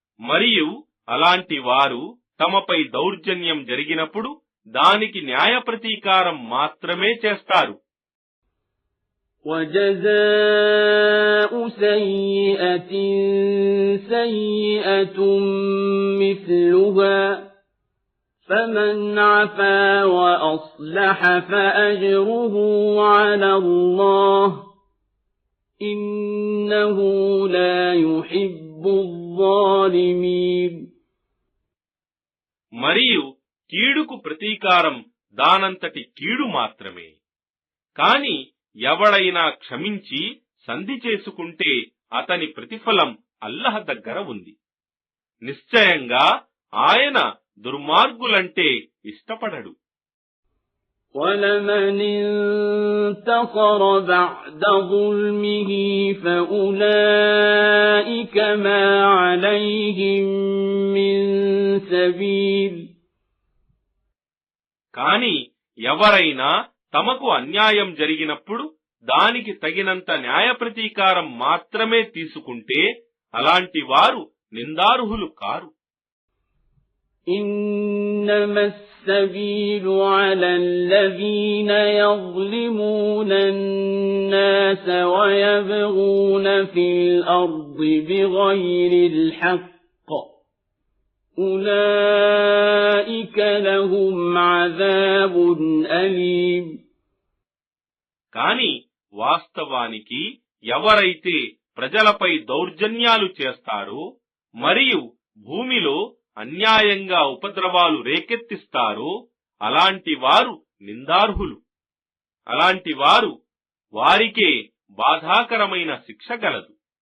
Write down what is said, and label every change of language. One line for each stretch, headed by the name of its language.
Telugu: మరియు అలాంటి వారు తమపై దౌర్జన్యం జరిగినప్పుడు దానికి న్యాయ ప్రతీకారం మాత్రమే చేస్తారు.
Arabic: وجزاء سيئة سيئة مثلها فمن عفا وأصلح فأجره على الله إنه لا يحب الظالمين.
Telugu: మరియు కీడుకు ప్రతీకారం దానంతటి కీడు మాత్రమే. కాని ఎవడైనా క్షమించి సంధి చేసుకుంటే అతని ప్రతిఫలం అల్లహ దగ్గర ఉంది. నిశ్చయంగా ఆయన దుర్మార్గులంటే ఇష్టపడడు.
Arabic: وَلَمَنِ انتَصَرَ بَعْدَ ظُلْمِهِ فَأُولَئِكَ مَا عَلَيْهِمْ مِنْ سَبِيلٍ.
Telugu: కాని ఎవరైనా తమకు అన్యాయం జరిగినప్పుడు దానికి తగినంత న్యాయ ప్రతీకారం మాత్రమే తీసుకుంటే అలాంటి వారు నిందార్హులు కారు.
Arabic: إنما السبيل على الذين يظلمون الناس ويبغون في الأرض بغير الحق أولئك لهم عذاب أليم.
Telugu: కాని వాస్తవానికి ఎవరైతే ప్రజలపై దౌర్జన్యాలు చేస్తారో మరియు భూమిలో అన్యాయంగా ఉపద్రవాలు రేకెత్తిస్తారో అలాంటి వారు నిందార్హులు. అలాంటి వారు వారికే బాధాకరమైన శిక్ష గలదు.